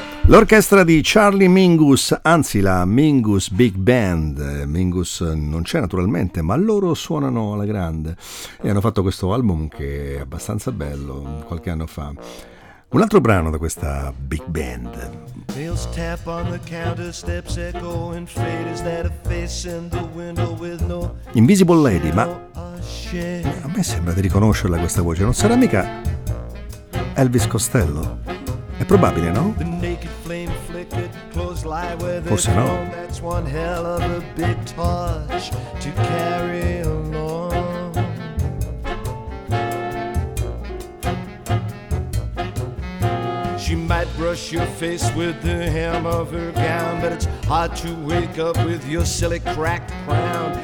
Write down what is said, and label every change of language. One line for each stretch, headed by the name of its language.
Italian: L'orchestra di Charlie Mingus, anzi la Mingus Big Band. Mingus non c'è naturalmente, ma loro suonano alla grande e hanno fatto questo album che è abbastanza bello qualche anno fa. Un altro brano da questa Big Band.
English: Nails tap on the counter, steps echo and fade. Is that a face in the window with no Invisible Lady?
Italian: Ma a me sembra di riconoscerla questa voce, non sarà mica Elvis Costello? È probabile, no?
English: The naked flame flickered, clothes lie where they
Italian: Forse no. Come.
English: That's one hell of a big torch to carry along. She might brush your face with the hem of her gown, but it's hard to wake up with your silly cracked crown.